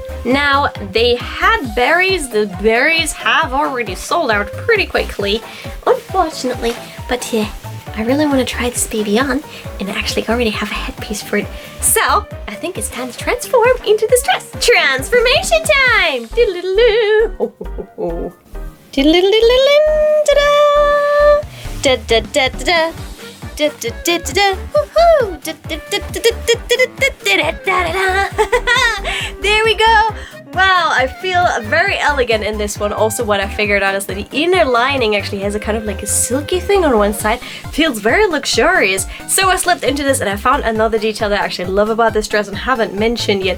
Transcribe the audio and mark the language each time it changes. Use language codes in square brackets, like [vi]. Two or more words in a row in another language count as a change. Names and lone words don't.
[en] Now, they had berries. The berries have already sold out pretty quickly, unfortunately, but yeah, I really want to try this baby on, and I actually already have a headpiece for it. So, I think it's time to transform into this dress. Transformation time! Diddle-diddle-doo! Oh, ho, ho, ho. Diddle-diddle-diddle-doo! Ta-da! Da-da-da-da-da! Da-da-da-da-da! Woohoo! Da-da-da-da-da-da-da-da-da-da-da! There we go! Wow, I feel very elegant in this one. Also, what I figured out is that the inner lining actually has a kind of like a silky thing on one side. Feels very luxurious. So I slipped into this and I found another detail that I actually love about this dress and haven't mentioned yet.